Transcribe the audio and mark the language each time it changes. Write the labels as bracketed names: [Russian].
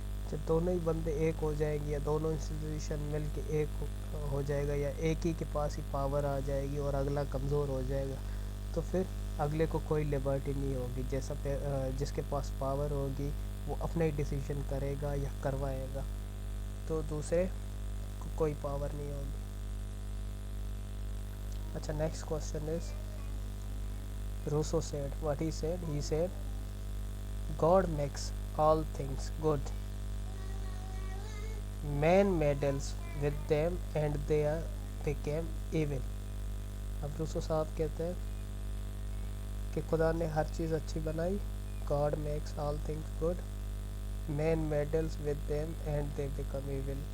[Urdu] جب دونوں ہی بندے ایک ہو جائیں گے یا دونوں انسٹیٹیوشن مل کے ایک ہو جائے گا یا ایک ہی کے پاس ہی پاور آ جائے گی اور اگلا کمزور ہو جائے گا, تو پھر اگلے کو کوئی لبرٹی نہیں ہوگی. جیسا جس کے پاس پاور ہوگی وہ اپنا ہی ڈیسیژن کرے گا یا کروائے گا, تو دوسرے کو کوئی پاور نہیں ہوگی. [English] اچھا next question is Rousseau said what he said God makes all things good. Man meddles with them and they became evil. [Urdu] اب روسو صاحب کہتے ہیں کہ خدا نے ہر چیز اچھی بنائی, [English] God makes all things good, man meddles with them and they become evil.